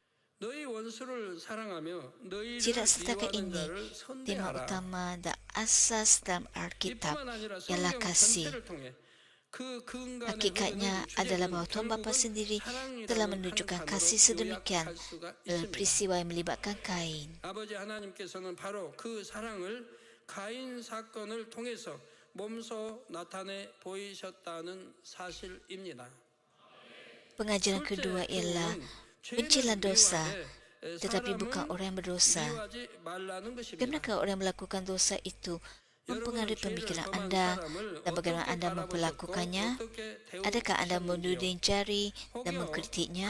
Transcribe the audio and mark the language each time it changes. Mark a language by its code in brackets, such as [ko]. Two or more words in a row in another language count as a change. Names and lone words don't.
[ms] Tidak setakat ini, tema utama dan asas dalam Alkitab ialah kasih. Hakikatnya adalah bahawa Tuhan Bapa sendiri telah menunjukkan kasih sedemikian dalam peristiwa yang melibatkan Kain. [ko] 아버지 하나님께서는 바로 그 사랑을 가인 사건을 통해서 몸소 나타내 보이셨다는 사실입니다. [ms] Pengajaran kedua ialah bencilah dosa, tetapi bukan orang yang berdosa. Kenapa orang yang melakukan dosa itu mempengaruhi pemikiran Anda dan bagaimana Anda memperlakukannya? Adakah Anda menuding jari dan mengkritiknya?